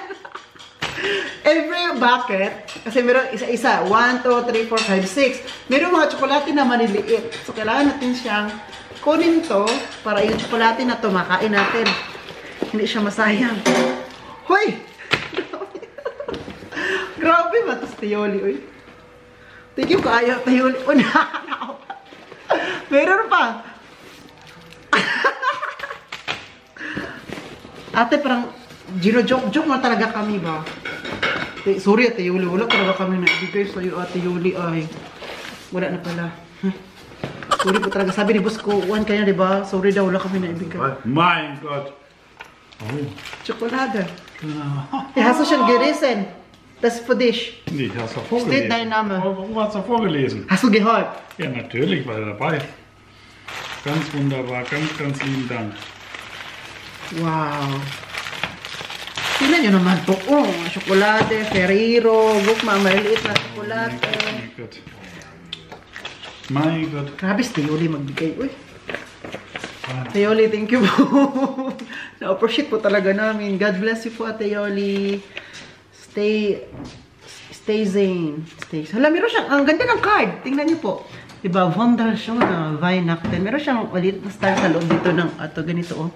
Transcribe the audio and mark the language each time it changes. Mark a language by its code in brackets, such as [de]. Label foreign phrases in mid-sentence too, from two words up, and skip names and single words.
[en] Every bucket, [tl] kasi meron isa-isa. 1, 2, 3, 4, 5, 6. Meron mga tsokolate na maliliit. So, kailangan natin siyang kunin to para yung tsokolate na to makain natin. Hindi siya masayang. Hoy! Grabe ba ito sa Tiyoli, uy? [en] Thank you [tl] kaayo, Tiyoli. Meron pa. Ate, parang gino-joke mo talaga kami ba? Sorry, Ate Yoli. Wala talaga kami na ibigay sa'yo, Ate Yoli. Ay, wala na pala. Sorry po talaga. Sabi ni Boss ko, Juan kanya, di ba? Sorry daw, wala kami na ibigay. [de] Mein Gott. Oh. Schokolade. Hast du schon gerissen? Das für dich. Nee, hast du Steht vorgelesen. dein Name. Wo hast du vorgelesen? Hast du gehört? Ja, natürlich war er dabei. Ganz wunderbar, ganz lieben Dank. [tl] Wow. Tingnan nyo naman po. Oh, chocolate, Ferrero, look, mga maliliit na chocolate. [de] Mein Gott. Mein Gott. [tl] Grabe, si Yoli magbigay. Uy. Ate Yoli, [en] thank you [tl] po. Na-appreciate po talaga namin. [en] God bless you [tl] po, Ate Yoli. [en] Stay zen. [tl] Hala, meron siyang, ang ganda ng card. Tingnan niyo po. Diba, Wunderschön na Weihnachten. Meron siyang ulit na star sa loob dito ng, ato, ganito, oh.